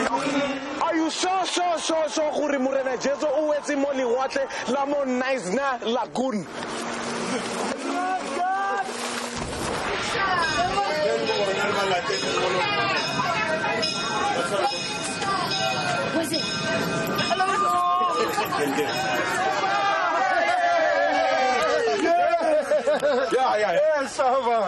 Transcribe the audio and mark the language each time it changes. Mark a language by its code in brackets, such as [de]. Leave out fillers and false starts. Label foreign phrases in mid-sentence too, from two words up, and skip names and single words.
[en] Are you sure [tn] gore Morena Jesu o wetse mo lewatle la mo nice na lagoon? [en] Was it? Yeah, Shabba.